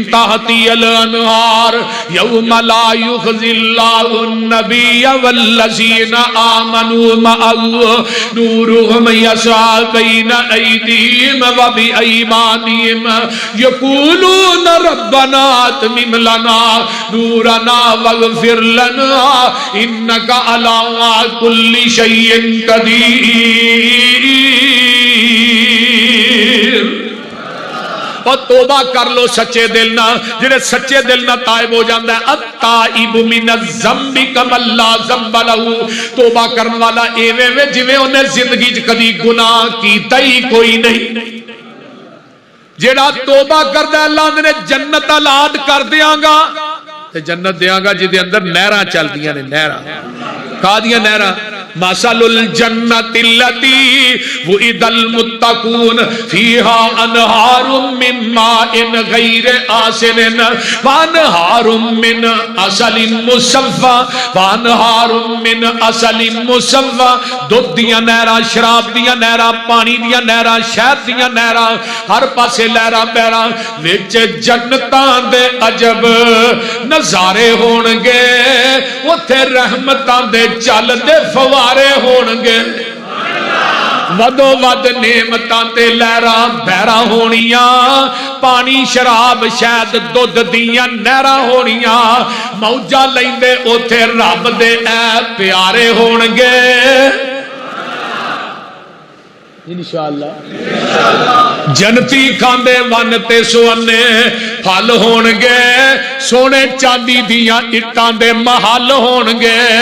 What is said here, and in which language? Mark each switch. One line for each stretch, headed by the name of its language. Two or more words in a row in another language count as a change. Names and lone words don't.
Arabic: تحتها الانہار یوم لا یخزی اللہ النبی والذین آمنوا معه نورهم یسعى بین ایدیہم وبأيمانهم يقولون ربنا اتمم لنا نورنا واغفر لنا إنك على كل شيء قدير.
Punjabi: اور توبہ کر لو سچے دل نہ, جڑے سچے دل نہ تائب ہو جاندہ ہے.
Arabic: التائب من الذنب کمن لا ذنب لہ,
Punjabi: توبہ کرنے والا ایویں وے جویں انہیں زندگی چ کدی گناہ کیتا ہی کوئی نہیں. جڑا توبہ کردا اللہ نے جنت الاد کر دیاں گا, تے جنت دیاں گا جدے اندر نہراں چلدیاں نے. نہراں کا دیاں نہراں,
Arabic: مثل الجنت التي وعد المتقون فيها انهار من ماء غير آسن وانهار من عسل مصفى وانهار من عسل مصفى.
Punjabi: دودھ دیاں نہراں, شراب دیاں نہراں, پانی دیاں نہراں, شہد دیاں نہراں, ہر پاسے لہراں بہراں, وچ جنتاں دے عجب نظارے ہون گے, اوتھے رحمتاں دے چل دے فوارے ہون گے. ودو ود نعمتاں تے لہراں بہراں ہونیاں, پانی شراب شہد دودھ دیاں نہراں ہونیاں, موجاں لیندے اوتھے رب دے اے پیارے ہون گے انشاءاللہ. جنتی کھاندے ون تے سونے پھل ہون گے, سونے چاندی دیاں اٹاں دے محل ہون گے.